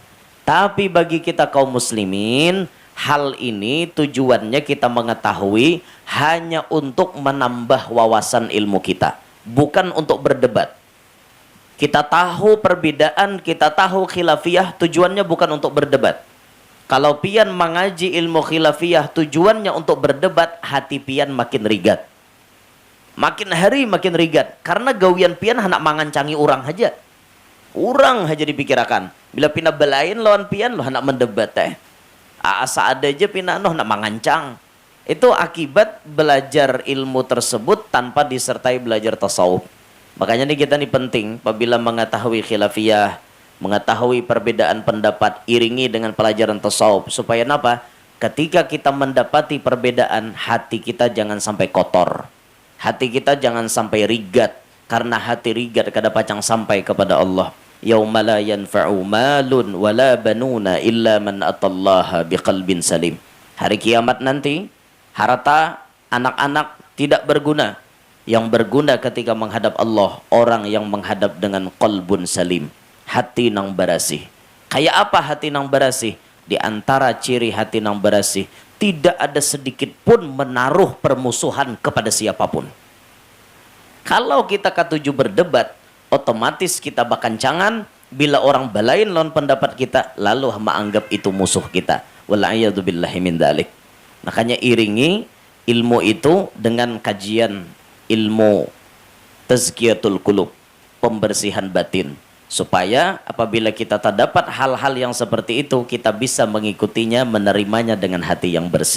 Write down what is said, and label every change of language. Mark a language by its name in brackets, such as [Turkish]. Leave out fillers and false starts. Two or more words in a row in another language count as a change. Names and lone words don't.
[Indonesian] Tapi bagi kita kaum muslimin, hal ini tujuannya kita mengetahui hanya untuk menambah wawasan ilmu kita, bukan untuk berdebat. Kita tahu perbedaan, kita tahu khilafiyah, tujuannya bukan untuk berdebat. Kalau pian mengaji ilmu khilafiyah tujuannya untuk berdebat, [Banjar] hati pian makin rigat. Makin hari makin rigat. Karena gawian pian hendak mangancangi orang aja. Orang aja dipikirkan. Bila pina belain lawan pian, lo hendak mendebat asa ada aja pina noh nak mangancang. [Indonesian] Itu akibat belajar ilmu tersebut tanpa disertai belajar tasawuf. Makanya nih kita nih penting apabila mengetahui khilafiyah, mengetahui perbedaan pendapat, iringi dengan pelajaran tasawuf supaya apa? Ketika kita mendapati perbedaan, hati kita jangan sampai kotor. Hati kita jangan sampai rigat, karena hati rigat [Banjar] kada pacang sampai [Indonesian] kepada Allah. [Arabic] يوم لا ينفع مال ولا بنون إلا من أتى الله بقلب سليم. [Indonesian] Hari kiamat nanti, harta, anak-anak tidak berguna. Yang berguna ketika menghadap Allah, orang yang menghadap dengan [Arabic] قلب سليم. [Banjar] Hati nang barasih. Kayak apa hati nang barasih? [Indonesian] Di antara ciri hati [Banjar] nang barasih, [Indonesian] tidak ada sedikit pun menaruh permusuhan kepada siapapun. Kalau kita ketujuh berdebat, otomatis kita bakancangan. Bila orang balain lawan pendapat kita, lalu menganggap itu musuh kita. [Arabic] والعياذ بالله من ذلك. [Indonesian] Makanya iringi ilmu itu dengan kajian ilmu [Arabic] تزكية القلوب, [Indonesian] pembersihan batin, supaya apabila kita terdapat hal-hal yang seperti itu, kita bisa mengikutinya, menerimanya dengan hati yang bersih.